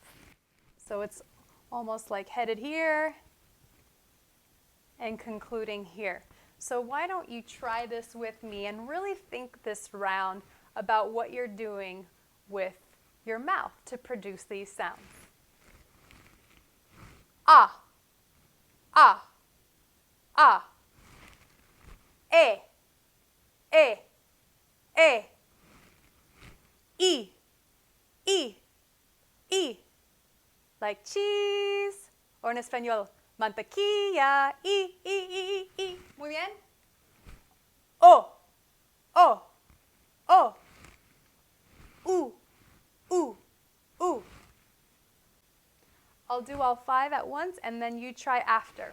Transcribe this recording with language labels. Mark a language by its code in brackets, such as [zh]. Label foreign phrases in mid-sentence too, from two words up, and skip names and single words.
[en] So it's almost like headed here and concluding here. So why don't you try this with me and really think this round about what you're doing with your mouth to produce these sounds. Ah, ah, ah. E, e, e. I, I, I. Like cheese, or [es] en español, [en] mantequilla, I. [es] Muy bien. [en] O, O, O. U, U, U. I'll do all 5 at once and then you try after.